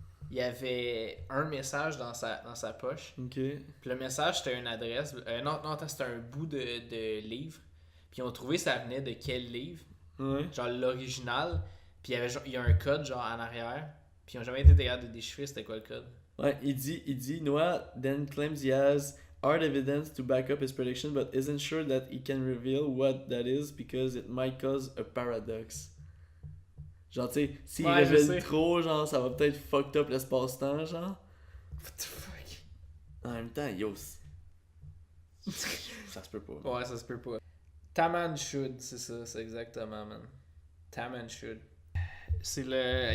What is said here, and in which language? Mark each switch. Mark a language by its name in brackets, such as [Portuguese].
[French] Il y avait un message dans sa poche. Ok. Puis le message, c'était une adresse. C'était un bout de livre. Puis ils ont trouvé ça venait de quel livre. Ouais. Genre l'original. Puis il y a un code genre en arrière. Puis ils n'ont jamais été capables de déchiffrer c'était quoi le code. Ouais, il dit [English] Noah then claims he has hard evidence to back up his prediction, but isn't sure that he can reveal what that is because it might cause a paradox. [French] Genre, tu sais, s'il révèle trop, genre, ça va peut-être fucked up l'espace-temps, genre. [English] What the fuck? [French] En même temps, yo. Ça se peut pas. Ouais, ça se peut pas. Taman Should, c'est ça, c'est exactement, man. Taman Should. C'est le.